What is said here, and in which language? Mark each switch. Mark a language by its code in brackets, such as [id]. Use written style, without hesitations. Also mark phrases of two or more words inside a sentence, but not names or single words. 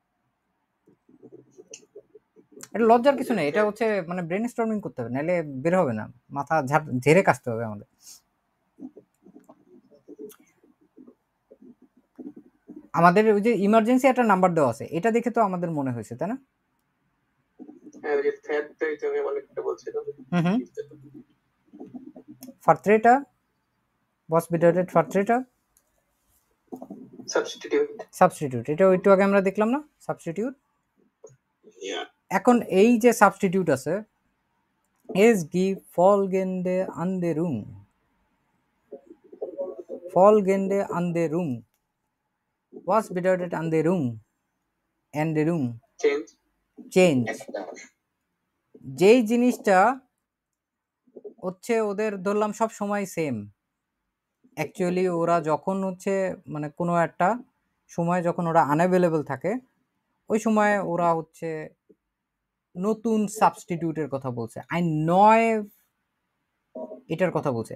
[bn] এটা লজ্জার কিছু নেই, এটা হচ্ছে মানে [en] brain storming [bn] করতে হবে, নাহলে বের হবে না, মাথা ঝেড়ে কাশতে হবে আমাদের। আমাদের ওই যে ইমার্জেন্সি একটা নাম্বার দেওয়া আছে, এটা দেখে তো আমাদের মনে হয়েছে, তাই না? [de] Vertreter, was bedeutet Vertreter? [bn] সাবস্টিটিউট, এটা একটু আগে আমরা দেখলাম না, সাবস্টিটিউট। এখন এই যে সাবস্টিটিউট আছে, [de] es gibt folgende Änderung, folgende Änderung, was bedeutet Änderung? Änderung, [bn] চেঞ্জ। যেই জিনিসটা হচ্ছে ওদের ধরলাম সব সময় সেম, অ্যাকচুয়ালি ওরা যখন হচ্ছে মানে কোনো একটা সময় যখন ওরা আনঅ্যাভেলেবল থাকে, ওই সময় ওরা হচ্ছে নতুন সাবস্টিটিউটের কথা বলছে, নয় এটার কথা বলছে।